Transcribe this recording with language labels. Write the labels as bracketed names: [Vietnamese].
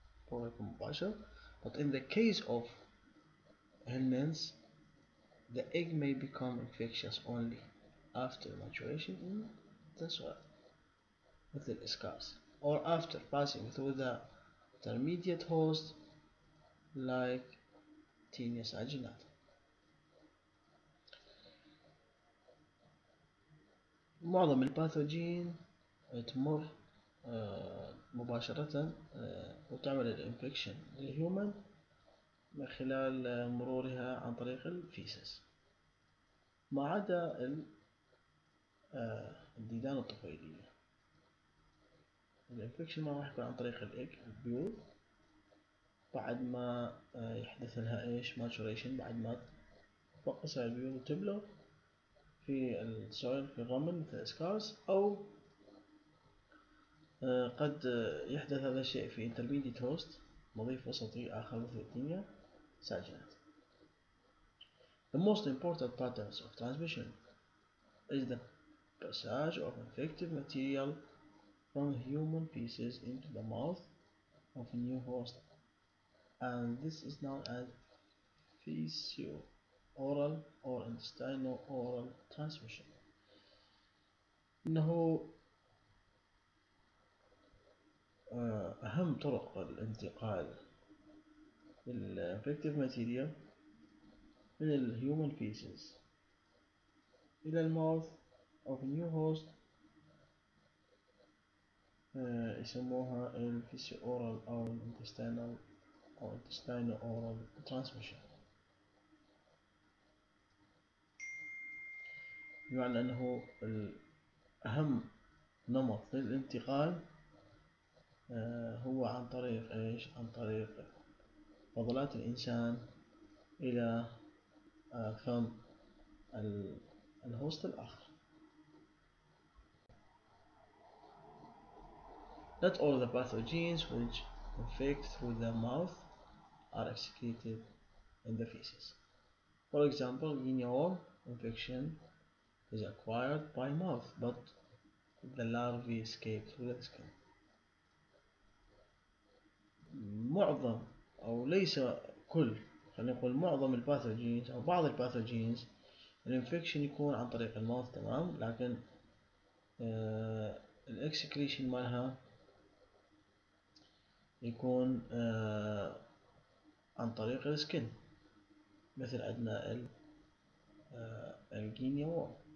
[English] But in the case of helminths, the egg may become infectious only after maturation in the soil with the scars, or after passing through the intermediate host like Taenia saginata. [Arabic] معظم الباثوجين تمر مباشرة وتعمل الانفكشن للهيومن من خلال مرورها عن طريق الفيسس، ما عدا الديدان الطفيلية. الانفكشن ما راح يكون عن طريق البيوض بعد ما يحدث لها ايش ماتوريشن، بعد ما تفقس البيوض وتبلغ في السويل في الرمل مثل سكارز، أو قد يحدث هذا الشيء في intermediate host مضيف وسطي آخر مثل Taenia saginata. [English] The most important patterns of transmission is the passage of infective material from human feces into the mouth of a new host, and this is known as fecio-oral or intestino-oral transmission. [Arabic] إنه أهم طرق الانتقال للإنفكتيف ماتيريال من الهيومن فيسز إلى الماوث [English] of new host [Arabic] يسموها الفيسيو-أورال أو الانتستينال أو intestino-oral transmission، بمعنى أنه أهم نمط للانتقال هو عن طريق إيش؟ عن طريق فضلات الإنسان إلى فم الهوست الآخر. [English] Not all the pathogens which infect through the mouth are excreted in the feces. For example, guinea worm infection is acquired by mouth, but the larvae escape through the skin. [Arabic] معظم أو ليس كل، خلينا نقول معظم الباثوجينز أو بعض الباثوجينز الانفكشن يكون عن طريق الماوث، تمام، لكن الاكسكريشن مالها يكون عن طريق السكن، مثل عندنا الجينيا وورم.